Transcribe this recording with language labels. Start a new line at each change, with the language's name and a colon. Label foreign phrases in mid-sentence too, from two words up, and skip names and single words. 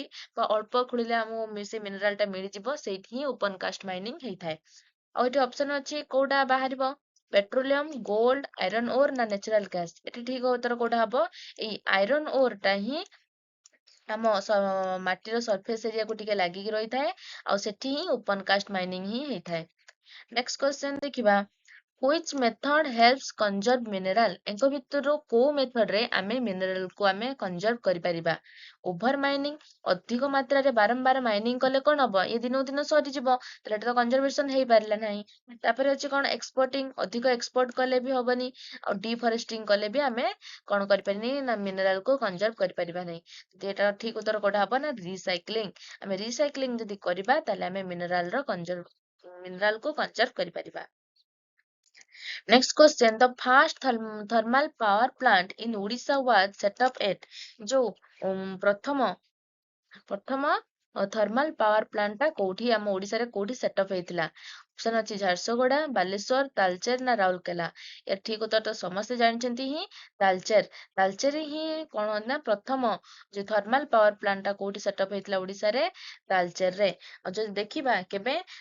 Odia: ବା ଅଳ୍ପ ଖୋଳିଲେ ଆମକୁ ସେ ମିନେରାଲ ଟା ମିଳିଯିବ ସେଇଠି ହିଁ
English: open cast mining
Odia: ହେଇଥାଏ ଆଉ ଏଠି ଅପସନ ଅଛି କୋଉଟା ବାହାରିବ
English: petroleum gold iron ore
Odia: ନା
English: natural gas
Odia: ଏଠି ଠିକ ଉତ୍ତର କୋଉଟା ହବ ଏଇ
English: iron ore
Odia: ଟା ହିଁ ଆମ ମାଟିର
English: surface areaକୁ
Odia: ଟିକେ ଲାଗିକି ରହିଥାଏ ଆଉ ସେଠି ହିଁ
English: open cast mining
Odia: ହିଁ ହେଇଥାଏ
English: next question
Odia: ଦେଖିବା
English: Which method helps conserve mineral?
Odia: ଏଙ୍କ ଭିତରୁ କୋଉ method ରେ ଆମେ mineral କୁ ଆମେ conserve କରିପାରିବା
English: over mining
Odia: ଅଧିକ ମାତ୍ରାରେ ବାରମ୍ବାର ମାଇନିଂ କଲେ କଣ ହବ ଏ ଦିନକୁ ଦିନ ସରିଯିବ ତାହେଲେ ଏଟା ତ କନଜରଭେସନ ହେଇପାରିଲା ନାହିଁ ତାପରେ ଅଛି କଣ ଏକ୍ସପୋର୍ଟିଂ ଅଧିକ ଏକ୍ସପୋର୍ଟ କଲେ ବି ହବନି ଆଉ ଡିଫରେଷ୍ଟିଂ କଲେ ବି ଆମେ କଣ କରିପାରିନି ନା ମିନେରାଲ କୁ କନଜର୍ଭ କରିପାରିବା ନାହିଁ ଯଦି ଏଟା ଠିକ ଉତ୍ତର କୋଉଟା ହବ ନା ରିସାଇକ୍ଲିଂ ଆମେ ରିସାଇକ୍ଲିଂ ଯଦି କରିବା ତାହେଲେ ଆମେ ମିନେରାଲ କୁ କନଜର୍ଭ କରିପାରିବା
English: Next question. The first thermal power plant in Odisha was set up at
Odia: ଯୋଉ ପ୍ରଥମ ପ୍ରଥମ
English: thermal power plant
Odia: ଟା କୋଉଠି ଆମ ଓଡିଶାରେ କୋଉଠି ସେଟଅପ୍ ହେଇଥିଲା ଅପସନ ଅଛି ଝାରସୁଗୁଡା ବାଲେଶ୍ଵର ତାଲଚେର ନା ରାଉରକେଲା ଏ ଠିକ ଉତ୍ତର ତ ସମସ୍ତେ ଜାଣିଛନ୍ତି ହିଁ ତାଲଚେର ହିଁ କଣ ନା ପ୍ରଥମ ଯୋଉ
English: thermal power plant
Odia: ଟା କୋଉଠି ସେଟଅପ୍ ହେଇଥିଲା ଓଡିଶାରେ ତାଲଚେରରେ ଆଉ ଯଦି ଦେଖିବା କେବେ